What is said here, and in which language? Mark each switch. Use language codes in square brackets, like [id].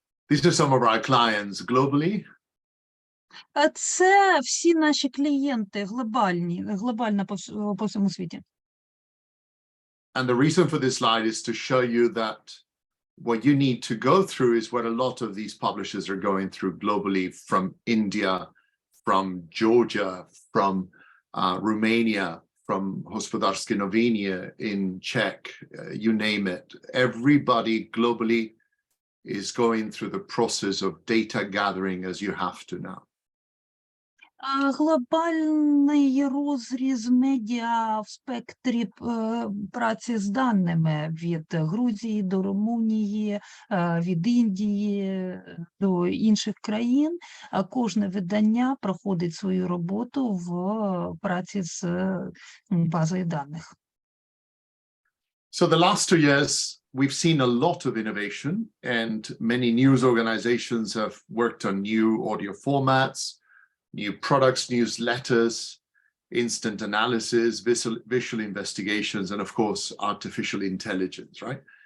[en] These are some of our clients globally. [uk] Це всі наші клієнти глобально по всьому світі. [en] And the reason for this slide is to show you that what you need to go through is what a lot of these publishers are going through globally, from India, from Georgia, from Romania, from Hospodarskie Noviny in Czech, you name it. Everybody globally is going through the process of data gathering as you have to now. [uk] Глобальний розріз медіа в спектрі праці з даними від Грузії до Румунії, від Індії до інших країн. Кожне видання проходить свою роботу в праці з базою даних. [en] So the last 2 years, we've seen a lot of innovation, and many news organizations have worked on new audio formats, new products, newsletters, instant analysis, visual investigations, and of course, artificial intelligence, right?